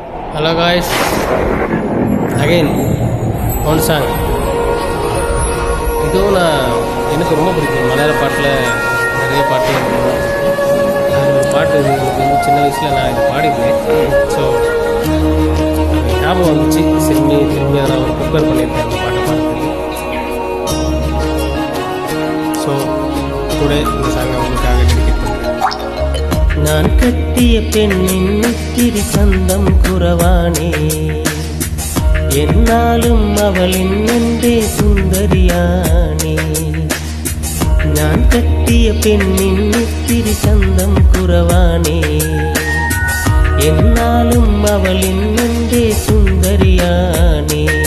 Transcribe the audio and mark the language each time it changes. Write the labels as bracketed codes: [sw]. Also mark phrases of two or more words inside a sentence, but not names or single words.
[en] Hello guys, again one song. [ta] இதுவும் எனக்கு ரொம்ப பிடிக்கும். மலையாள பாட்டில் நிறைய பாட்டு ஒரு பாட்டு எனக்கு வந்து சின்ன வயசில் நான் இது பாடியிருந்தேன். ஸோ ஞாபகம் வந்துச்சு. திரும்பி அதை நான் ப்ரிப்பேர் பண்ணியிருக்கேன் அந்த பாட்டை பாடுறதுக்கு. ஸோ கூட இந்த சாங்கை உங்களுக்காக டெடிகேட் பண்ணுறேன். [ml] ഞാൻ കെട്ടിയ പെണ്ണിന് ഇത്തിരി ചന്തം കുറവാണേ, എന്നാലും അവളിൻ എൻ്റെ സുന്ദരിയാണേ. ഞാൻ കെട്ടിയ പെണ്ണിൻ ഇത്തിരി ചന്തം കുറവാണേ, എന്നാലും അവളിൻ എൻ്റെ സുന്ദരിയാണേ.